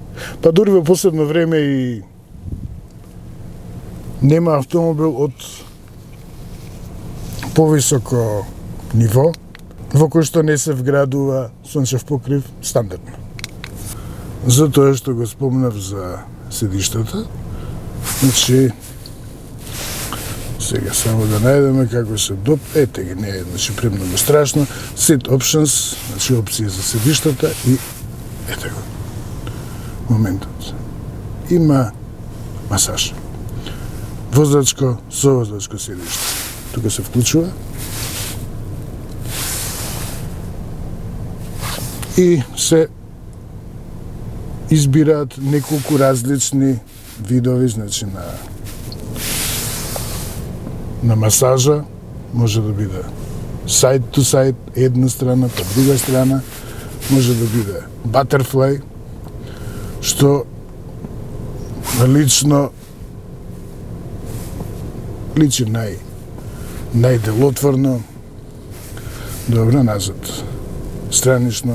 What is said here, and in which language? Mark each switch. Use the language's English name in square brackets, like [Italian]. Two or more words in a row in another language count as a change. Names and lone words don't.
[Macedonian] Па дури во последно време и нема автомобил од повисоко ниво во кој што не се вградува сончев покрив стандардно. Затоа што го спомнав за седиштата, значи сега само да најдеме како се ете ги, не е значи премногу страшно. [English] Seat options, [Macedonian] значи опции за седиштата и ете го. Моментот. Има масаж. Возачко, совозачко седиште. Тука се вклучува. И се избираат неколку различни видови, значи на масажа, може да биде [English] side to side, [Macedonian] една страна, па друга страна, може да биде butterfly, што лично личи најделотворно. Добро, назад. Странично.